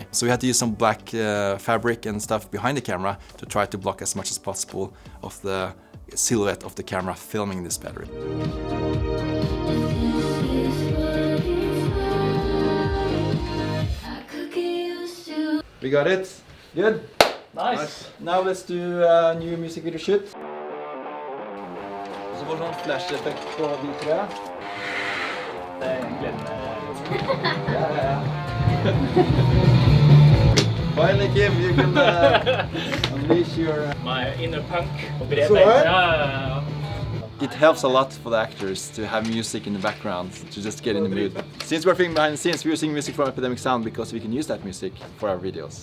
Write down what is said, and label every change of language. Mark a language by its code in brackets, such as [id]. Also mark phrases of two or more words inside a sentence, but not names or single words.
[en] So we had to use some black fabric and stuff behind the camera to try to block as much as possible of the silhouette of the camera filming this battery. We got it. Good. Nice. Now let's do a new music video shoot. [no] Så får sånn flash-effekt på de tre. Det er egentlig [en] Finally, Kim, you can unleash your... my inner punk. right? It helps a lot for the actors to have music in the background to just get in the mood. Since we're filming behind the scenes, we're using music from Epidemic Sound because we can use that music for our videos.